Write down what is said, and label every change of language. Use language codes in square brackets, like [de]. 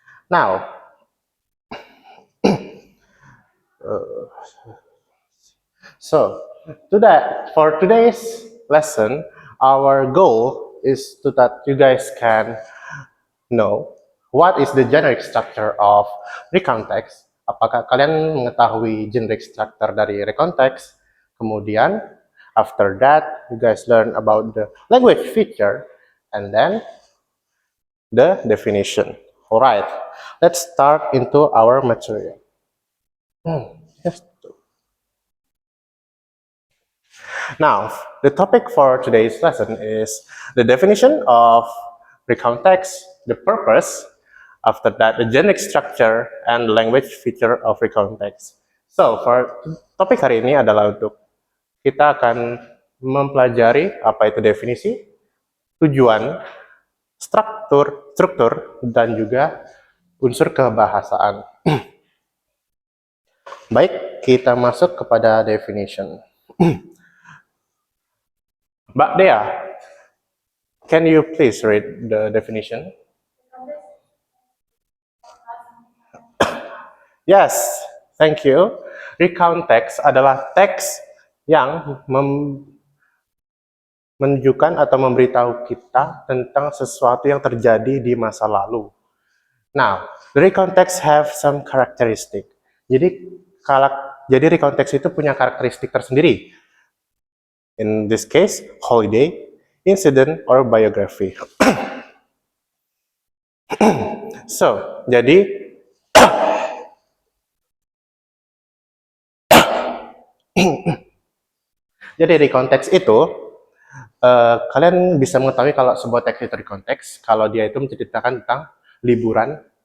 [en] Now, so for today's lesson, our goal is to that you guys can know what is the generic structure of recount text. [id] Apakah kalian mengetahui generic structure dari recount text? Kemudian, [en] after that, you guys learn about the language feature and then the definition. Alright, let's start into our material. Yes. Now, the topic for today's lesson is the definition of recount text, the purpose, after that the generic structure, and the language feature of recount text. So, for [id] topik hari ini adalah untuk kita akan mempelajari apa itu definisi, tujuan, struktur, dan juga unsur kebahasaan. Baik, kita masuk kepada definition. [en] Mbak Dea, can you please read the definition? Yes, thank you. [id] Recount text adalah teks yang menunjukkan atau memberitahu kita tentang sesuatu yang terjadi di masa lalu. [en] Now, the recount text have some characteristic. [id] Jadi recount text itu punya karakteristik tersendiri. [en] In this case, holiday, incident, or biography. [id] So, jadi recount text itu kalian bisa mengetahui kalau sebuah teks itu recount text kalau dia itu menceritakan tentang liburan,